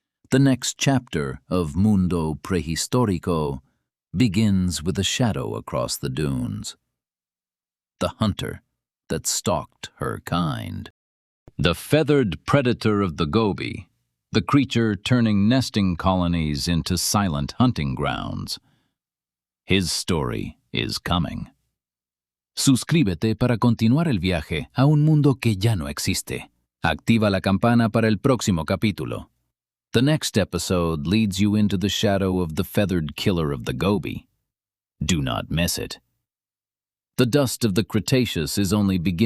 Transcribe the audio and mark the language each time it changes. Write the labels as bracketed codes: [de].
[en] The next chapter of Mundo Prehistórico begins with a shadow across the dunes. The hunter that stalked her kind. The feathered predator of the Gobi, the creature turning nesting colonies into silent hunting grounds. His story is coming. [es] Suscríbete para continuar el viaje a un mundo que ya no existe. Activa la campana para el próximo capítulo. [en] The next episode leads you into the shadow of the feathered killer of the Gobi. Do not miss it. The dust of the Cretaceous is only beginning.